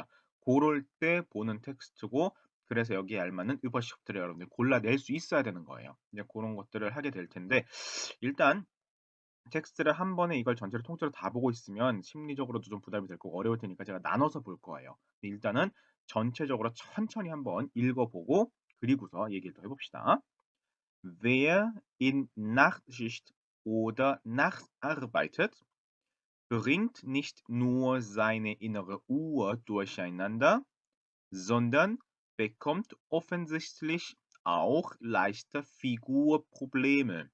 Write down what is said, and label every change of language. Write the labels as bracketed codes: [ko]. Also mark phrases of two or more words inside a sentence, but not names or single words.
[ko] 고를 때 보는 텍스트고 그래서 여기에 알맞는 überschrift를 여러분들이 골라낼 수 있어야 되는 거예요. 이제 고런 것들을 하게 될 텐데 일단 텍스트를 한 번에 이걸 전체를 통째로 다 보고 있으면 심리적으로도 좀 부담이 될 거고 어려울 테니까 제가 나눠서 볼 거예요. 일단은 전체적으로 천천히 한번 읽어보고 그리고서 얘기를 더 해봅시다. [de] Wer in Nachtschicht oder nachts arbeitet, bringt nicht nur seine innere Uhr durcheinander, sondern bekommt offensichtlich auch leichte Figurprobleme.